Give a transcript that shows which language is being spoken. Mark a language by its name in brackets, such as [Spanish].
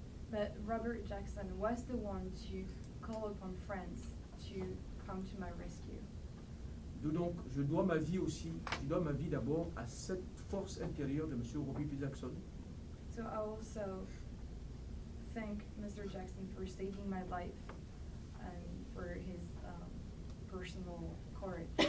[English] But Robert Jackson was the one to call upon France to come to my rescue. [French] Donc, je dois ma vie d'abord à cette force intérieure de M. Robert P. Jackson. [English] So I also thank Mr. Jackson for saving my life and for his personal courage.